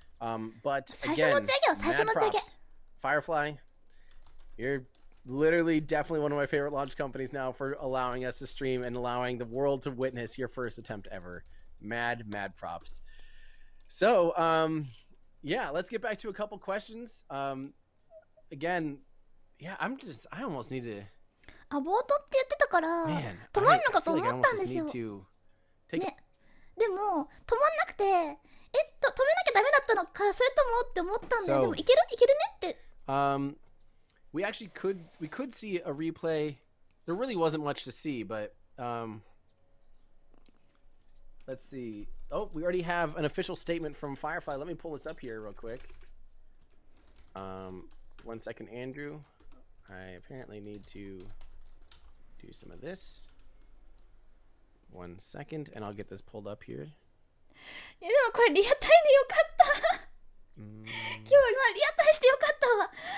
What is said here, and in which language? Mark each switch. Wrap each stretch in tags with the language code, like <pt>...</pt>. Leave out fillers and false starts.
<en>But again, mad props. FireFly, you're literally definitely one of my favorite launch companies now for allowing us to stream and allowing the world to witness your first attempt ever. Mad props. So yeah, let's get back to a couple questions. Again, yeah, I almost need to</en> <ja>アボートって言ってたから止まるのかと思ったんですよ。ね、でも止まんなくて止めなきゃダメだったのかそれともって思ったんで、でもいけるねって。</ja> <en>we actually could see a replay. There really wasn't much to see, but let's see. Oh, we already have an official statement from FireFly. Let me pull this up here real quick. 1 second, Andrew. I apparently need to do some of this. 1 second, and I'll get this pulled up here.</en> <ja>いやでもこれリアタイでよかった。今日リアタイしてよかったわ。</ja>